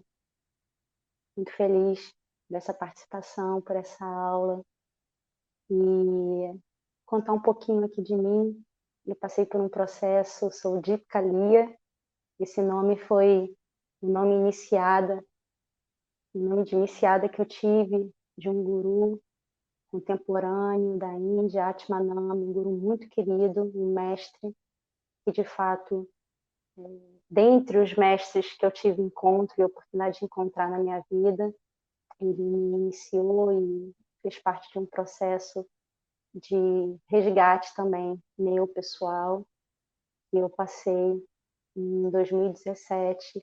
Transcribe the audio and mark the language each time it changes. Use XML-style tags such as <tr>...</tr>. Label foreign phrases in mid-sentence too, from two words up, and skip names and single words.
<pt>Muito feliz dessa participação, por essa aula e contar um pouquinho aqui de mim. Eu passei por um processo, sou Deepika Lia, esse nome foi o nome de iniciada que eu tive de um guru contemporâneo da Índia, Atmanam, um guru muito querido, um mestre que de fato, dentre os mestres que eu tive encontro e oportunidade de encontrar na minha vida, ele me iniciou e fez parte de um processo de resgate também meu pessoal que eu passei em 2017.</pt>